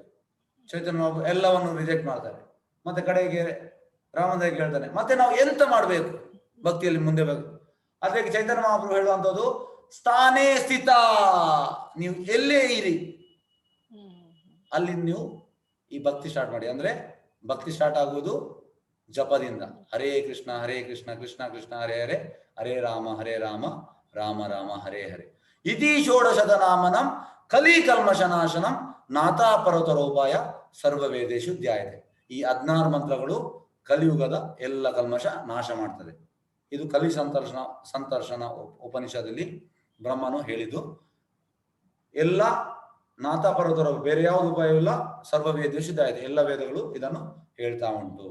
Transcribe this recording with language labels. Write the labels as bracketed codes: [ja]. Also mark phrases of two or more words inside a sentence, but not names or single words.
[kn] ಚೈತನ್ಯ ಮಹಾಪ್ರಭು ಎಲ್ಲವನ್ನು ರಿಜೆಕ್ಟ್ ಮಾಡ್ತಾರೆ. ಮತ್ತೆ ಕಡೆಗೆ ರಾಮದೇವ್ ಹೇಳ್ತಾನೆ ಮತ್ತೆ ನಾವು ಎಂತ ಮಾಡ್ಬೇಕು ಭಕ್ತಿಯಲ್ಲಿ ಮುಂದೆ ಬೇಕು. ಅದಕ್ಕೆ ಚೈತನ್ಯ ಮಹಾಪ್ರಭು ಹೇಳುವಂಥದ್ದು [sa] ಸ್ಥಾನೇ ಸ್ಥಿತ, [kn] ನೀವು ಎಲ್ಲೇ ಇರಿ ಅಲ್ಲಿ ನೀವು ಈ ಭಕ್ತಿ ಸ್ಟಾರ್ಟ್ ಮಾಡಿ. ಅಂದ್ರೆ ಭಕ್ತಿ ಸ್ಟಾರ್ಟ್ ಆಗುವುದು ಜಪದಿಂದ. ಹರೇ ಕೃಷ್ಣ ಕೃಷ್ಣ ಕೃಷ್ಣ ಹರೇ ಹರೇ, ಹರೇ ರಾಮ ರಾಮ ರಾಮ ಹರೇ ಹರೇ. [sa] ಇತಿ ಷೋಡಶದ ನಾಮನಂ ಕಲಿ ಕಲ್ಮಶನಾಶನಂ ನಾಥಾ ಪರ್ವತರೋಪಾಯ ಸರ್ವವೇದೇಶು ಧ್ಯಾಯತೆ. [kn] ಈ 16 ಮಂತ್ರಗಳು ಕಲಿಯುಗದ ಎಲ್ಲ ಕಲ್ಮಶ ನಾಶ ಮಾಡ್ತದೆ. ಇದು ಕಲಿ ಸಂತರ್ಷಣ ಉಪನಿಷದಲ್ಲಿ ಬ್ರಹ್ಮನು ಹೇಳಿದ್ದು. ಎಲ್ಲ [sa] ನಾಥಾ ಪರ್ವತರ [kn] ಬೇರೆ ಯಾವುದು ಉಪಾಯವಿಲ್ಲ, [sa] ಸರ್ವವೇದೇಶು ಧ್ಯಾಯತೆ, [kn] ಎಲ್ಲ ವೇದಗಳು ಇದನ್ನು ಹೇಳ್ತಾ ಉಂಟು.